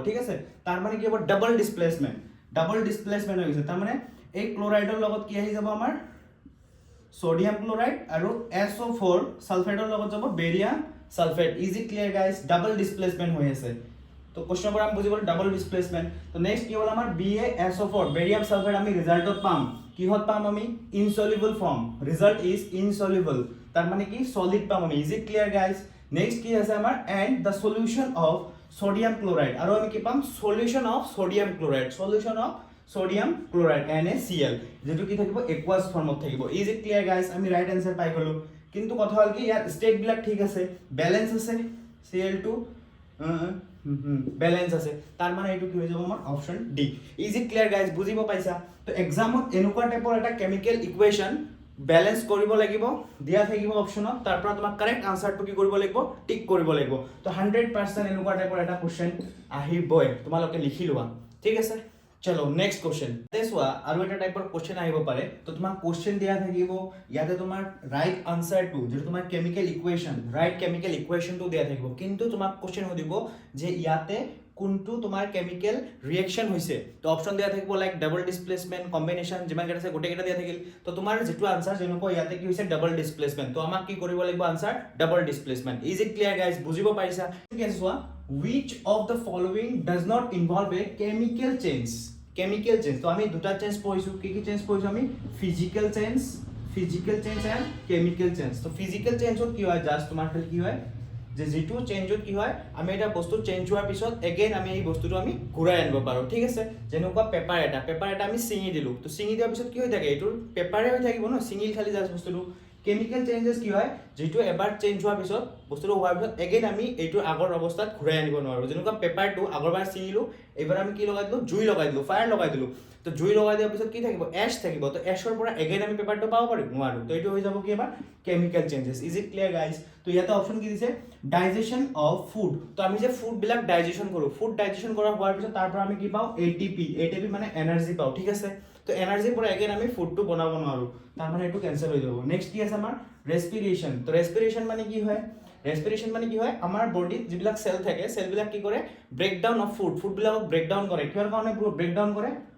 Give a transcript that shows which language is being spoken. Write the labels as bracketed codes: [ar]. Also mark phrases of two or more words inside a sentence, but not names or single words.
[as] ঠিক আছে তাৰ মানে কি হ'ব [en] double displacement [as] হৈ গৈছে। তাৰ মানে এই ক্লোরাইডৰ লগত কি আহি যাব আমাৰ [en] sodium chloride [as] আৰু SO4 সালফেটৰ লগত যাব [en] barium sulphate. is it clear guys? double displacement [as] হৈ আছে। তো কোশ্চেন পৰা আমি বুজি গল [en] double displacement. [as] তো নেক্সট কি হ'ল আমাৰ [en] BaSO4 barium sulphate [as] আমি ৰিজাল্টত পাম কিহত পাম আমি [en] insoluble form. result is insoluble, [as] তার মানে কি সলিড পাম আমি। [en] is it clear guys? [as] নেক্সট কি আছে আমাৰ [en] and the solution of sodium chloride [as] আৰু আমি কি পাম [en] solution of sodium chloride NaCl, [as] যেটো কি থাকিব aqueous ফর্মত থাকিব। [en] is it clear guys? [as] আমি [en] right answer [as] পাই গলো, কিন্তু কথা হল কি ইয়াৰ স্টেট বিলাক ঠিক আছে, ব্যালেন্স আছে Cl2 ব্যালেন্স আছে, তার মানে এইটো কি হৈ যাব আমাৰ [en] option D. is it clear guys? [as] বুজিব পাইছা? তো এক্সামত এনেকুৱা টাইপৰ এটা [en] chemical equation balance [as] কৰিব লাগিব, দিয়া থাকিব অপশনত, তাৰ পৰা তোমাক কারেক্ট আনসারটো কি কৰিব লাগিব টিক কৰিব লাগিব। তো 100% এনেকুৱা টাইপৰ এটা কোশ্চেন আহিবই, তোমালোকে লিখি লোৱা। ঠিক আছে চলো [en] next question [as] চোৱা। আৰু এটা টাইপৰ কোশ্চেন আহিব পাৰে। তো তোমাক কোশ্চেন দিয়া থাকিব ইয়াতে তোমাৰ ৰাইট আনসারটো যেটো তোমাৰ [en] chemical equation right chemical [as] ইকুৱেচনটো দিয়া থাকিব, কিন্তু তোমাক কোশ্চেন সুধিব যে ইয়াতে কোনটো তোমাৰ [en] chemical reaction [as] হৈছে। তো অপশন দিয়া থাকিব [en] like double displacement combination [as] যিমান কেইটা আছে গোটেই কেইটা দিয়া থাকিল। তো তোমাৰ যেটো আনসার যেনেকুৱা ইয়াতে কি হৈছে [en] double displacement, [as] তো আমাক কি কৰিব লাগিব [en] answer double displacement. is it clear guys? [as] বুজিব পাৰিছা? ঠিক আছে চোৱা [en] which of the following does not involve a chemical change। [as] তো আমি দুটা চেঞ্জ পঢ়িছো, কি চেঞ্জ পঢ়িছো আমি [en] physical physical change and chemical change [as] তো ফিজিক্যাল চেঞ্জত কি হয় জাস্ট তোমাৰ খালি কি হয় যে যেটো চেঞ্জত কি হয় আমি এটা বস্তু চেঞ্জ হোৱাৰ পিছত এগেইন আমি এই বস্তুটো আমি ঘূৰাই আনিব পাৰো ঠিক আছে যেনেকুৱা পেপাৰ এটা আমি ছিঙি দিলো তো ছিঙি দিয়াৰ পিছত কি হৈ থাকে এইটো পেপাৰে হৈ থাকিব ন ছিঙিল খালি জাস্ট বস্তুটো [en] chemical changes [as] কি হয় যেটো এবাৰ চেঞ্জ হোৱাৰ পিছত বস্তুটো হোৱাৰ পিছত এগেইন আমি এইটো আগৰ অৱস্থাত ঘূৰাই আনিব নোৱাৰো যেনেকুৱা পেপাৰটো আগৰবাৰ ছিঙিলো এবাৰ আমি কি লগাই দিলো জুই লগাই দিলো ফায়াৰ লগাই দিলো তো জুই লগাই দিয়াৰ পিছত কি থাকিব এশ থাকিব তো এশৰ পৰা এগেইন আমি পেপাৰটো পাব পাৰিম নোৱাৰো তো এইটো হৈ যাব কি এবাৰ [en] chemical changes is it clear guys [as] তো ইয়াতে অপচন কি দিছে [en] digestion of food [as] তো আমি যে ফুড বিলাক ডাইজেশন কৰো [en] food digestion [as] কৰা হোৱাৰ পিছত তাৰ পৰা আমি কি পাও এটিপি মানে এনাৰ্জি পাও ঠিক আছে তো এনাৰ্জিৰ পৰা এগেইন আমি ফুডটো বনাব নোৱাৰো তাৰ মানে এইটো কেনসেল হৈ যাব নেক্সট কি আছে আমাৰ ৰেসপিৰেশন তো ৰেসপিৰেশন মানে কি হয় ৰেসপিৰেশন মানে কি হয় আমাৰ বডিত যিবিলাক সেল থাকে সেল বিলাক কি কৰে [en] breakdown of food [as] বিলাকক ব্ৰেকডাউন কৰে কিহৰ কাৰণে ব্ৰেকডাউন কৰে